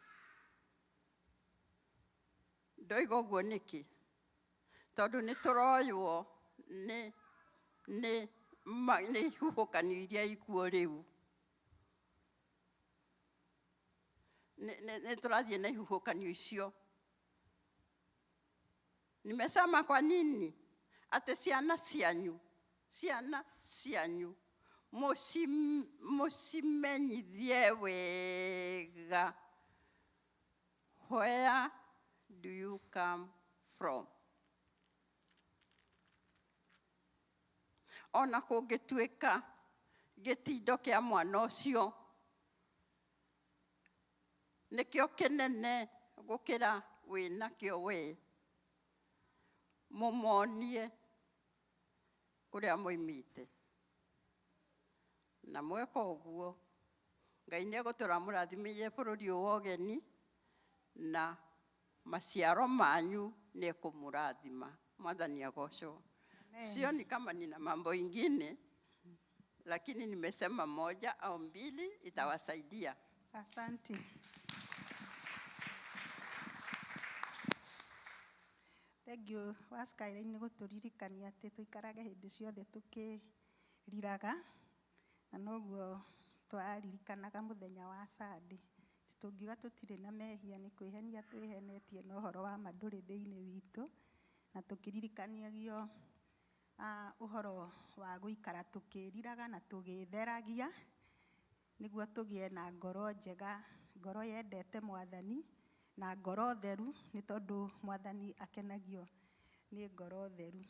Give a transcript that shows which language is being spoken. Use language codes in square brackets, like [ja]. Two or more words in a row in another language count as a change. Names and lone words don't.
[ki] Ndoiga ũguo nĩkĩ? Tondũ nĩ tũroywo nĩ nĩ ihuhũkanio iria ikuo rĩu. Nĩ tũrathiĩ na ihuhũkanio icio. [sw] Nimesema kwa nini? [ki] Ate ciana cianyu musimenyithie wega. [en] Where do you come from? [ki] Ona kũngĩtuĩka gĩtindo kĩa mwana ũcio nĩkĩo kĩnene gũkĩra wĩnakĩo we, mũmonie kũrĩa moimĩte. Na mweka ũguo, Ngai nĩegũtũramũrathimĩire bũrũri ũyũ wa ũgeni, na maciaro manyu nĩekũmũrathima. Mwathani agocwo. [sw] Sioni kama nina mambo ingine, lakini nimesema moja au mbili itawasaidia. Asante. [en] Thank you. [ki] Waskaire nĩ gũtũririkania atĩ tũikarage hĩndĩ ciothe tũkĩriraga, na noguo twaririkanaga mũthenya wa Sunday. Tũngiuga tũtirĩ na mehia nĩ kwĩhenia twĩhenetie na ũhoro wa ma ndũrĩ thĩinĩ witũ, na tũkĩririkanagio ũhoro wa gũikara tũkĩriraga na tũgĩtheragia nĩguo tũgĩe na ngoro njega, ngoro yendete Mwathani na ngoro theru, nĩ tondũ Mwathani akenagio nĩ ngoro theru.